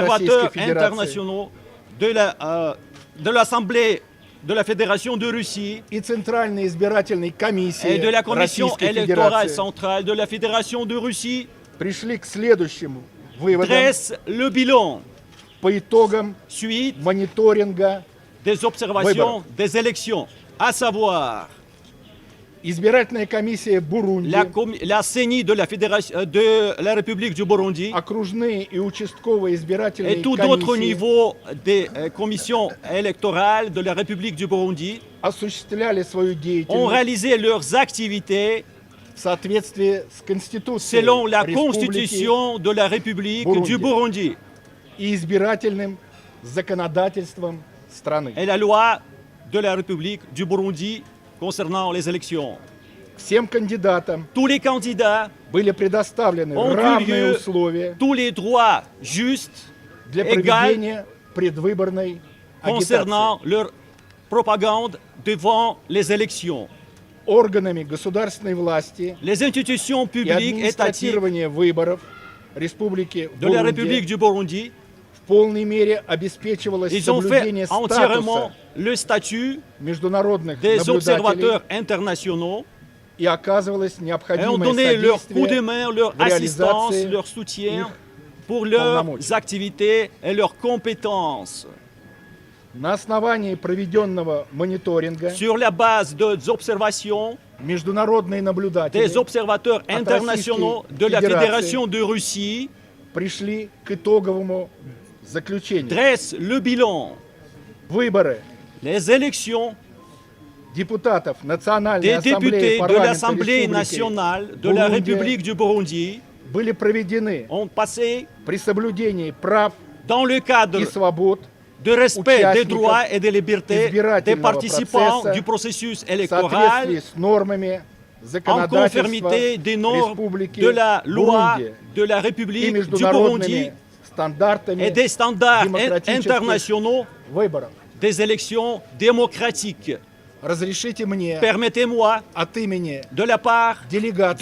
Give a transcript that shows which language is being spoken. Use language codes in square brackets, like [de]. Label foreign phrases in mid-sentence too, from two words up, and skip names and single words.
[fr] observateurs [ru] Российской Федерации [fr] internationaux de l'Assemblée de la Fédération de Russie [ru] и Центральной избирательной комиссии [fr] et de la Commission [ru] Российской [fr] électorale [ru] Федерации [fr] centrale de la Fédération de Russie [ru] пришли к следующему выводам [fr] dresse le bilan [ru] по итогам [fr] suite [ru] мониторинга. [fr] des observations des élections, à savoir [ru] Избирательная комиссия Бурунди, [fr] la CENI de la République du Burundi [ru] окружные и участковые избирательные [fr] et tout d'autres [ru] комиссии [fr] niveaux des commissions électorales de la République du Burundi [ru] осуществляли свою [fr] ont [ru] деятельность [fr] réalisé leurs activités [ru] в соответствии с Конституцией [fr] selon la [ru] Республики [fr] Constitution de la République [ru] Burundi. [fr] du Burundi [ru] и избирательным законодательством страны. [fr] et la loi de la République du Burundi concernant les élections. [ru] Всем кандидатам [fr] Tous les candidats [ru] были предоставлены [fr] ont eu [ru] равные [fr] lieu [ru] условия [fr] tous les droits justes [ru] для [fr] égales [ru] проведения предвыборной агитации. [fr] concernant leur propagande devant les élections. [ru] органами государственной власти [fr] les institutions [ru] и [fr] publiques étatiques [ru] администратирование выборов Республики [fr] de la [ru] Бурунди [fr] République du Burundi, [ru] в полной мере обеспечивалось [fr] ils ont fait [ru] соблюдение [fr] entièrement [ru] статуса [fr] le statut [ru] международных [fr] des [ru] наблюдателей [fr] observateurs internationaux [ru] и оказывалось [fr] et ont [ru] необходимое [fr] donné leur coup de [ru] содействие [fr] main, leur [ru] в [fr] assistance, [ru] réalisации [fr] leur soutien [ru] их [fr] pour leurs [ru] полномочий. [fr] activités et leurs compétences. [ru] На основании проведенного мониторинга [fr] Sur la base des observations [ru] международные наблюдатели [fr] des observateurs [ru] от [fr] internationaux [ru] Российской [fr] de la Fédération Fédération de Russie [ru] пришли к итоговому заключению. [fr] dressent le bilan. [ru] Выборы [fr] Les élections [ru] депутатов Национальной [fr] des [ru] ассамблеи [fr] députés de [ru] парламента [fr] l'Assemblée [ru] Республики [fr] nationale de la [ru] Бурунди [fr] République du Burundi [ru] были проведены [fr] ont passé [ru] при соблюдении прав [fr] dans le cadre [ru] и свобод [fr] de respect des [ru] участников [fr] droits et des libertés des [ru] избирательного [fr] participants [ru] процесса [fr] du processus [ru] в соответствии [fr] électoral [ru] с нормами [fr] en [ru] законодательства [fr] conformité des normes [ru] Республики [fr] de la loi [ru] Бурунди [fr] de la [ru] и [fr] République du Burundi [ru] международными стандартами [fr] et des standards démocratique internationaux [ru] выборов. [fr] des élections démocratiques. [ru] Разрешите мне [fr] Permettez-moi, [ru] от имени [fr] de la part [ru] делегации